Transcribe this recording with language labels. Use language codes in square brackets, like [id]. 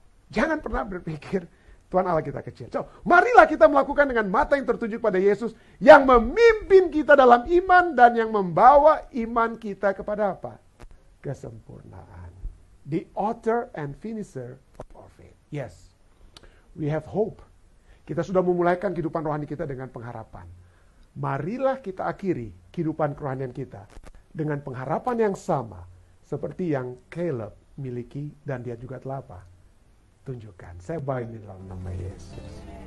[id] Jangan pernah berpikir Tuhan Allah kita kecil. So, marilah kita melakukan dengan mata yang tertuju pada Yesus yang memimpin kita dalam iman dan yang membawa iman kita kepada apa? Kesempurnaan. [en] The author and finisher of our faith. Yes, we have hope. [id] Kita sudah memulaikan kehidupan rohani kita dengan pengharapan. Marilah kita akhiri kehidupan kerohanian kita dengan pengharapan yang sama seperti yang Caleb miliki dan dia juga telah apa? Tunjukkan. Saya bawa ini dalam nama Yesus.